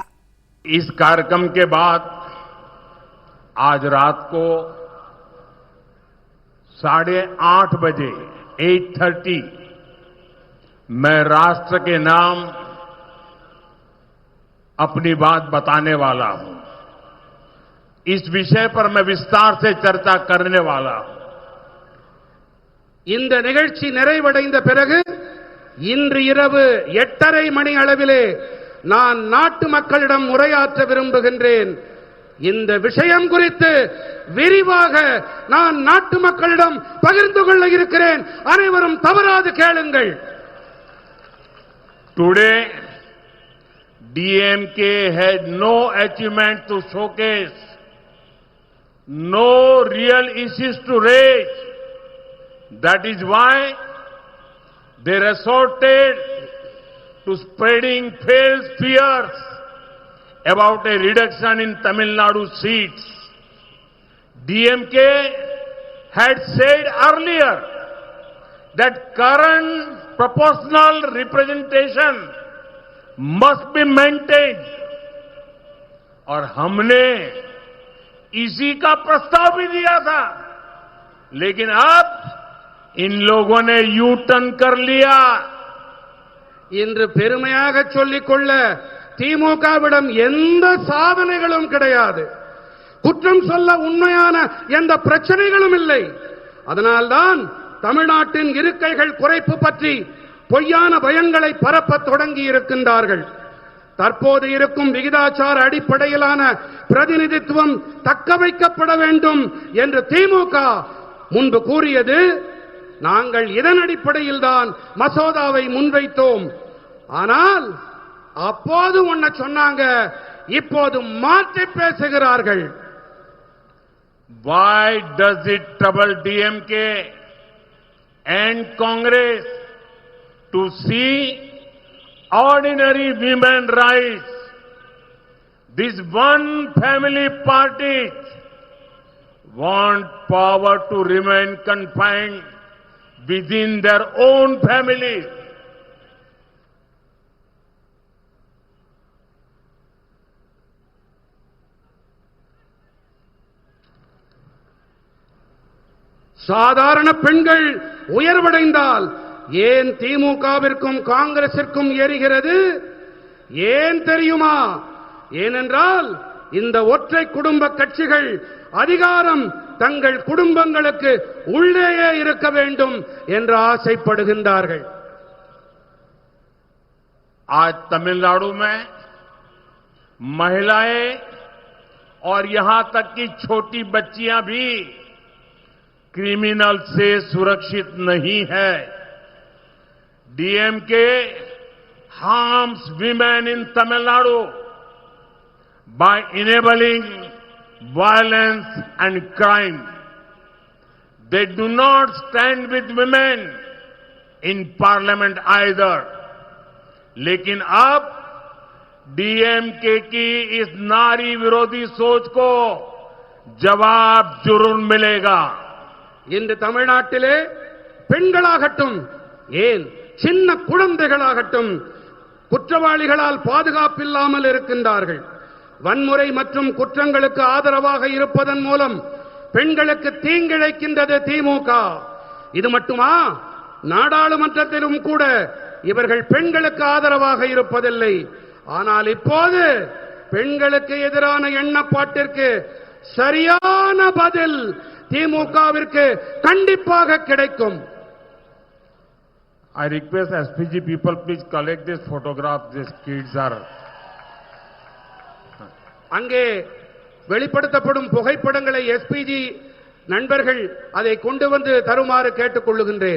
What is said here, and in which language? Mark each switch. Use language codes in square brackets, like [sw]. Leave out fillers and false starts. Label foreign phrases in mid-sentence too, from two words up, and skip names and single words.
[hi] इस कार्यक्रम के बाद आज रात को 8:30 बजे 8:30 मैं राष्ट्र के नाम अपनी बात बताने वाला हूं। इस विषय पर मैं विस्तार से चर्चा करने वाला हूं। [ta] இந்த நிகழ்ச்சி நிறைவடைந்த பிறகு இன்று இரவு 8:30 மணி அளவிலே நான் நாட்டு மக்களிடம் உரையாற்ற விரும்புகின்றேன்। இந்த விஷயம் குறித்து விரிவாக நான் நாட்டு மக்களிடம் பகிர்ந்து கொள்ள இருக்கிறேன்। அனைவரும் தவறாது கேளுங்கள்। [en] Today DMK had no achievement to showcase, no real issues to raise. That is why they resorted to spreading false fears about a reduction in Tamil Nadu seats. DMK had said earlier that current proportional representation must be maintained, [hi] और हमने इसी का प्रस्ताव भी दिया था। लेकिन अब इन लोगों ने यू टर्न कर लिया। [ta] இன்று பெருமையாக சொல்லிக்கொள்ள திமுகவிடம் எந்த சாதனைகளும் கிடையாது, குற்றம் சொல்ல உண்மையான எந்த பிரச்சனைகளும் இல்லை। அதனால்தான் தமிழ்நாட்டின் இருக்கைகள் குறைப்பு பற்றி பொய்யான பயங்களை பரப்பத் தொடங்கி இருக்கின்றார்கள்। தற்போது இருக்கும் விகிதாச்சார அடிப்படையிலான பிரதிநிதித்துவம் தக்க வைக்கப்பட வேண்டும் என்று திமுக முன்பு கூறியது। நாங்கள் இதன் அடிப்படையில் தான் மசோதாவை முன்வைத்தோம்। ஆனால் அப்போது ஒன்ன சொன்னாங்க, இப்போது மாற்றி பேசுகிறார்கள்। [en] Why does it trouble DMK and Congress to see ordinary women rights? This one family parties want power to remain confined within their own families. [ta] சாதாரண பெண்கள் உயர்வடைந்தால் ஏன் திமுகவிற்கும் காங்கிரசிற்கும் ஏறுகிறது? ஏன் தெரியுமா? ஏனென்றால் இந்த ஒற்றை குடும்ப கட்சிகள் அதிகாரம் தங்கள் குடும்பங்களுக்கு உள்ளேயே இருக்க வேண்டும் என்று ஆசைப்படுகின்றார்கள்। [hi] आज तमिलनाडु में महिलाएं और यहां तक कि छोटी बच्चियां भी क्रिमिनल से सुरक्षित नहीं है। [en] डीएमके harms women in Tamil Nadu by enabling violence and crime. They do not stand with women in parliament either. [hi] लेकिन अब डीएमके की इस नारी विरोधी सोच को जवाब जरूर मिलेगा। [ta] இன்று தமிழ்நாட்டிலே பெண்களாகட்டும், ஏன் சின்ன குழந்தைகளாகட்டும் குற்றவாளிகளால் பாதுகாப்பில்லாமல் இருக்கின்றார்கள்। வன்முறை மற்றும் குற்றங்களுக்கு ஆதரவாக இருப்பதன் மூலம் பெண்களுக்கு தீங்கிழைக்கின்றது திமுக। இது மட்டுமா, நாடாளுமன்றத்திலும் கூட இவர்கள் பெண்களுக்கு ஆதரவாக இருப்பதில்லை। ஆனால் இப்போது பெண்களுக்கு எதிரான எண்ணப்பாட்டிற்கு சரியான பதில் திமுகவிற்கு கண்டிப்பாக கிடைக்கும்। [en] I request SPG people please collect this photograph. These kids are. [ta] அங்கே வெளிப்படுத்தப்படும் புகைப்படங்களை எஸ்பிஜி நண்பர்கள் அதை கொண்டு வந்து தருமாறு கேட்டுக்கொள்ளுகின்றேன்।